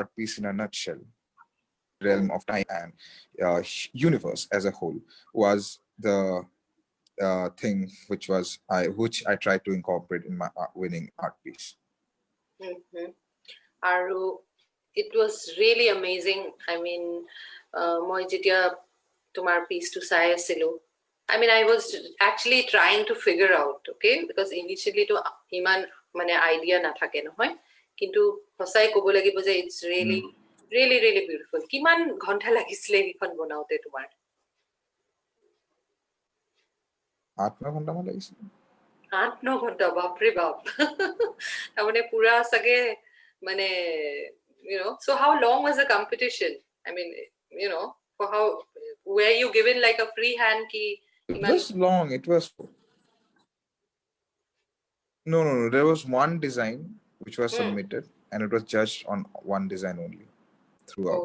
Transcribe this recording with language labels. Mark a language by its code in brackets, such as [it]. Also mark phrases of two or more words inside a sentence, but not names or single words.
[en] The realm of time and universe as a whole was the thing which I tried to incorporate in my winning art piece. আৰু it was really amazing. I mean, [as] মই যেতিয়া তোমাৰ পিচটো চাই আছিলো, [en] I mean, I was actually trying to figure out, okay, because initially to [as] ইমান মানে আইডিয়া নাথাকে নহয়, কিন্তু সঁচাই ক'ব লাগিব যে [en] it's really really really beautiful. [as] কিমান ঘন্টা লাগিছিলে এইখন বনাওতে তোমাৰ? 8-9 ঘন্টামান লাগিছিল। 8-9 ঘন্টা, বাপৰে বাপ। তাৰমানে পুৰা চাগে মানে [en] so how long was the competition? I mean, for how were you given like a free hand ki It was long. It was no. There was one design which was submitted, and it was judged on one design only throughout.